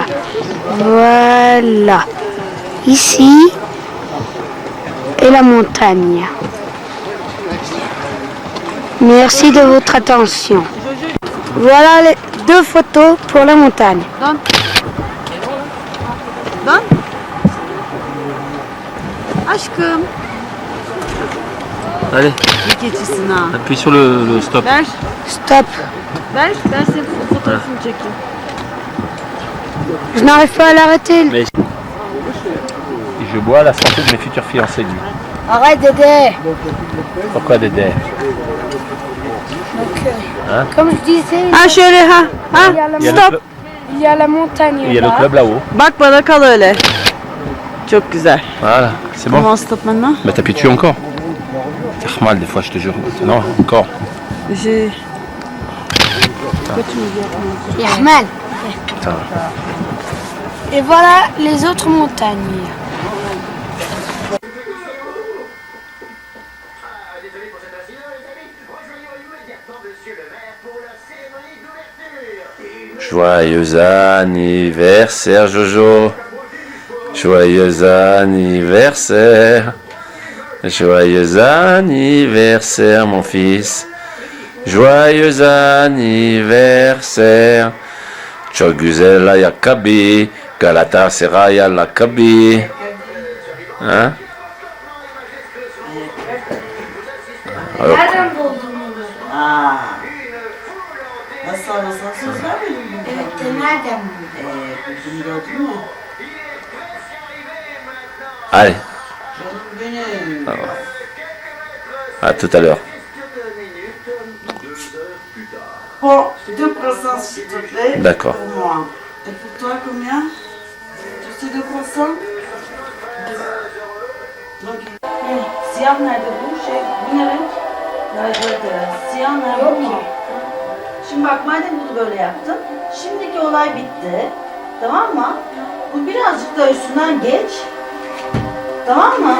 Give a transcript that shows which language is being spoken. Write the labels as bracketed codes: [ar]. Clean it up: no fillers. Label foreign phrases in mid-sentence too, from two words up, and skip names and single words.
[fr] Voilà. Ici. Et la montagne. Merci de votre attention. Voilà 2 photos pour la montagne. Donne. Donne. [tr] Aşkım. [fr] Allez, [tr] İyi geçisin ha. [fr] appuie sur le stop. [tr] Ver. Stop. Ver. Ben senin fotoğrafını çekeyim. [fr] Je n'arrive pas à l'arrêter. Mais je bois la santé de mes futurs fiancés, lui. Arrête Dédé. Pourquoi Dédé? Comme je disais, [tr] Ha şöyle ha. Ha. [fr] il y a la, Stop. il y a la montagne Il y a le là. club là-haut. [tr] Bak bana kal öyle. Çok güzel. [fr] Voilà, c'est bon. Comment stop maintenant? Bah t'appuies dessus encore. C'est mal des fois, je te jure. Non, encore. J'ai... Yarman. Attends. Et voilà les autres montagnes. Joyeux anniversaire Jojo. Joyeux anniversaire. Joyeux anniversaire mon fils. Joyeux anniversaire. [tr] Çok güzel ayakkabı. Galatasaray ayakkabı. [fr] Hein? Alors, [tr] Nereden buldun bunu? Nasıl anlasın söz vermedin mi? Evet de nereden buldun? Bugün gördün mü? [fr] allez, [tr] Canım benim. [fr] à tout à l'heure. Bon, 2% s'il te plaît. D'accord. Pour moi. Et pour toi, combien? Tu sais 2%? Donc, [tr] siyah nerede bu? Bu ne renk? Lacivert. Siyah nerede bu? Şimdi bak madem bunu böyle yaptın. Şimdiki olay bitti. Tamam mı? Bu birazcık da üstünden geç. Tamam mı?